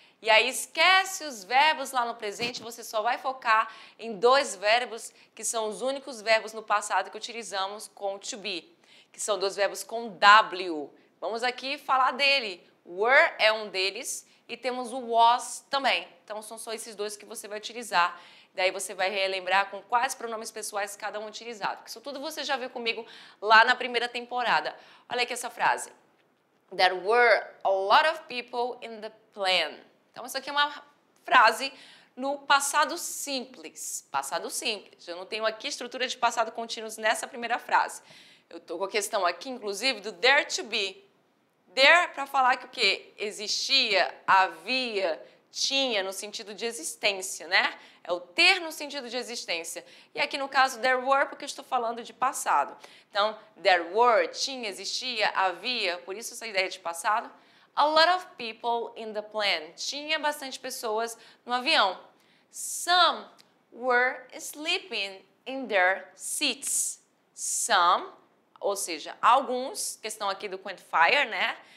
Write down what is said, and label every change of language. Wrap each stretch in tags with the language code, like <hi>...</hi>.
<pt>E aí esquece os verbos lá no presente, você só vai focar em dois verbos que são os únicos verbos no passado que utilizamos com to be, que são dois verbos com W. Vamos aqui falar dele. Were é um deles e temos o was também. Então são só esses dois que você vai utilizar. Daí você vai relembrar com quais pronomes pessoais cada um utilizado. Isso tudo você já viu comigo lá na primeira temporada. Olha aqui essa frase.</pt> <en>There were a lot of people in the plane.</en> <pt>Então, isso aqui é uma frase no passado simples. Passado simples. Eu não tenho aqui estrutura de passado contínuo nessa primeira frase. Eu estou com a questão aqui, inclusive, do there to be. There para falar que o quê? Existia, havia, tinha, no sentido de existência, né? É o ter no sentido de existência. E aqui, no caso, there were, porque eu estou falando de passado. Então, there were, tinha, existia, havia, por isso essa ideia de passado.</pt> <en>A lot of people in the plane.</en> <pt>Tinha bastante pessoas no avião.</pt> <en>Some were sleeping in their seats.</en> <pt>Some, ou seja, alguns, questão aqui do quantifier, né?</pt>